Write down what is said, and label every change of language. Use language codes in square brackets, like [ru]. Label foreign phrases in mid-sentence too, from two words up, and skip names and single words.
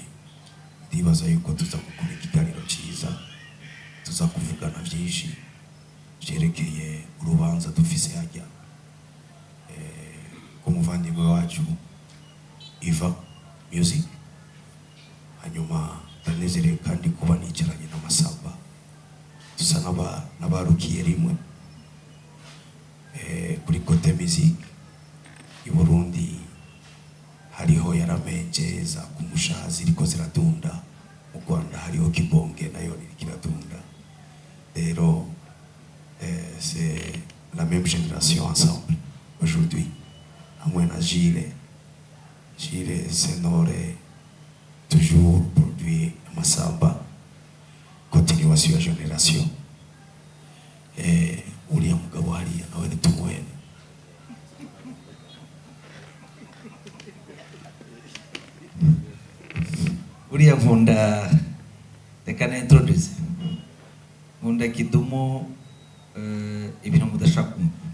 [rn] Ndibaza yuko tuza gukora ikiganiro cyiza, tuza kuvugana byinshi byerekeye urubanza dufise hajya ku muvandimwe wacu Iva Music. Hanyuma ndanezerewe kandi kuba nicaranye n'Amasamba, dusa n'abarukiye rimwe kuri Kote Music i Burundi. Hariho yaramenje za kumushazi iriko ziradunda, mu Rwanda hariho Kibonge nayo iradunda. [fr] Rero c'est la même génération ensemble aujourd'hui, [rn] hamwe na Gilles Senore, [fr] toujours produit Amasamba, continuation ya génération. [rn] Uriya mugabo hariya nawe nitumuhene. Uriya nkunda, reka na introduce, nkunda Kidumu ibintu mudashaka kumva.